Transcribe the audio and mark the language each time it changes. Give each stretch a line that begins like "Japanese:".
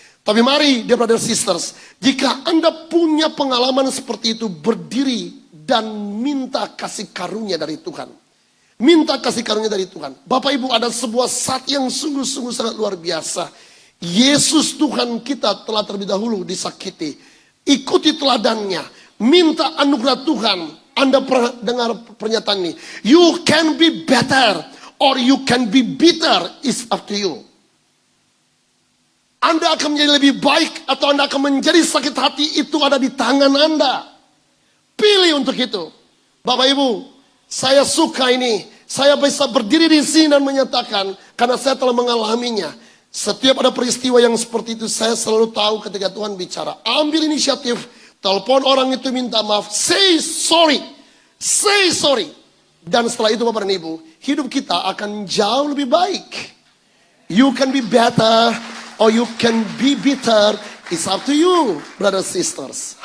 Indonesian: Tapi mari,
English: dear brothers sisters,
Indonesian: jika Anda punya pengalaman seperti itu, berdiri dan minta kasih karunia dari Tuhan. Minta kasih karunia dari Tuhan. Bapak Ibu, ada sebuah saat yang sungguh-sungguh sangat luar biasa. Yesus Tuhan kita telah terlebih dahulu disakiti. Ikuti teladannya. Minta anugerah Tuhan. Anda pernah dengar pernyataan ini.
English: You can be better or you can be bitter. It's up to you.
Indonesian: Anda akan menjadi lebih baik atau Anda akan menjadi sakit hati, itu ada di tangan Anda. Pilih untuk itu. Bapak Ibu, saya suka ini. Saya bisa berdiri di sini dan menyatakan karena saya telah mengalaminya. Setiap ada peristiwa yang seperti itu, saya selalu tahu ketika Tuhan bicara. Ambil inisiatif, telepon orang itu minta maaf,
English: say sorry. Say sorry.
Indonesian: Dan setelah itu Bapak dan Ibu, hidup kita akan jauh lebih baik.
English: You can be better or you can be bitter. It's up to you, brothers sisters.